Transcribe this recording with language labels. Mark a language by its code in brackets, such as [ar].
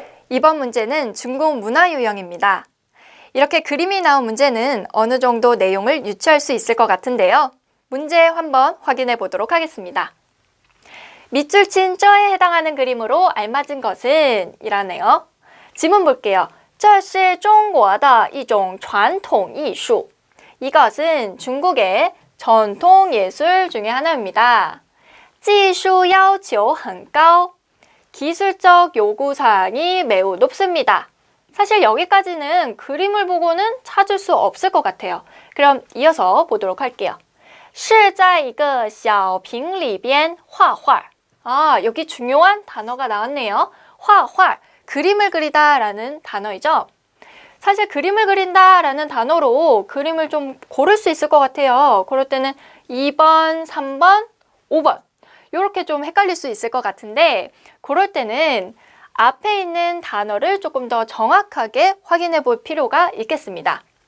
[ko] 이번 문제는 중국 문화 유형입니다. 이렇게 그림이 나온 문제는 어느 정도 내용을 유추할 수 있을 것 같은데요. 문제 한번 확인해 보도록 하겠습니다. 밑줄 친 쩌에 해당하는 그림으로 알맞은 것은 이라네요. 지문 볼게요. [zh] 这是中国的一种传统艺术. [ko] 이것은 중국의 전통 예술 중에 하나입니다. [zh] 技术要求很高. [ko] 기술적 요구사항이 매우 높습니다. 사실 여기까지는 그림을 보고는 찾을 수 없을 것 같아요. 그럼 이어서 보도록 할게요. [zh] 是在一个小瓶里边画画. [ko] 여기 중요한 단어가 나왔네요. 画画, 그림을 그리다 라는 단어이죠. 사실 그림을 그린다 라는 단어로 그림을 좀 고를 수 있을 것 같아요. 그럴 때는 2번, 3번, 5번 이렇게 좀 헷갈릴 수 있을 것 같은데 그럴 때는 앞에 있는 단어를 조금 더 정확하게 확인해 볼 필요가 있겠습니다.